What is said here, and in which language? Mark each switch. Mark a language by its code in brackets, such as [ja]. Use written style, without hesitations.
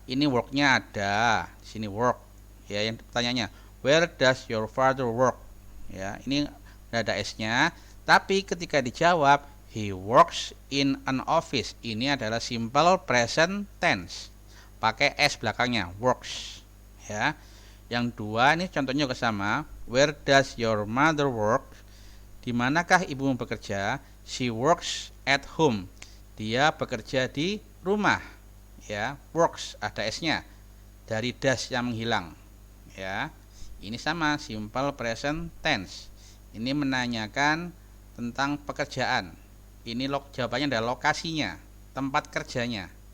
[id] Ini work-nya ada. Di sini work. Ya, yang pertanyaannya, [en] where does your father work? [id] Ya, ini ada S-nya, tapi ketika dijawab [en] he works in an office. [id] Ini adalah simple present tense. Pakai S belakangnya, works. Ya. Yang 2 ini contohnya juga sama. [en] Where does your mother work? [id] Di manakah ibumu bekerja? [en] She works at home. [id] Dia bekerja di rumah. Ya, works ada S-nya. Dari das yang menghilang. Ya. Ini sama, simple present tense. Ini menanyakan tentang pekerjaan. Ini jawabannya adalah lokasinya, tempat kerjanya.